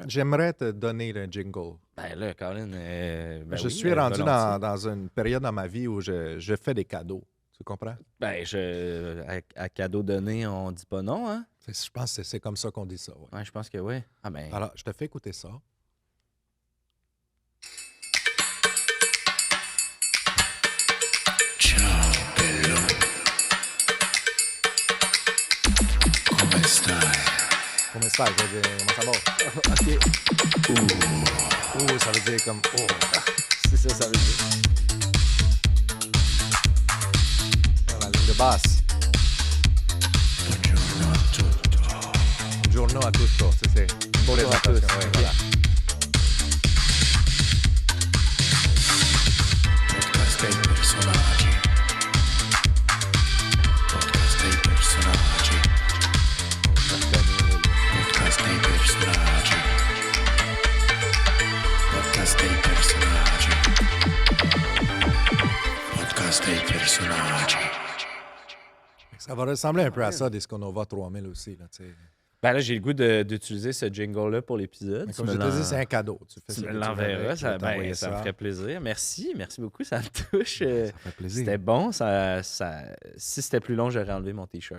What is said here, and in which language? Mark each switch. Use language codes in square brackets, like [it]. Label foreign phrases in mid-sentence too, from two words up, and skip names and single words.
[fr] J'aimerais te donner le jingle. Ben là, Colin... ben je oui, suis rendu volontiers. dans une période dans ma vie où je fais des cadeaux. Tu comprends? Ben, à cadeau donné, on dit pas non, hein? Je pense que c'est comme ça qu'on dit ça. Ouais. Ouais, je pense que oui. Ah ben... Alors, je te fais écouter ça. [it] Ciao, bello. Come stai? Come stai? [fr] Je veux dire, comment ça va? OK. Ouh, ça veut dire comme... Oh. C'est ça veut dire. basse. [it] Buongiorno a tutto, [fr] c'est Bonjour à tous. ouais, Ok. voilà. [it] Podcast dei personaggi. Podcast dei personaggi. Podcast dei personaggi. Podcast dei personaggi. Podcast dei personaggi. [fr] Ça va ressembler un peu à ça, Disco Nova 3000 aussi. Là, tu sais. Ben là, j'ai le goût d'utiliser ce jingle-là pour l'épisode. Mais comme je te dis, c'est un cadeau. Tu fais Tu ce me que tu veux l'enverras, avec, je ça, vais t'envoyer ça me ferait plaisir. Merci beaucoup, ça me touche. Ça fait plaisir. C'était bon, si c'était plus long, j'aurais enlevé mon t-shirt.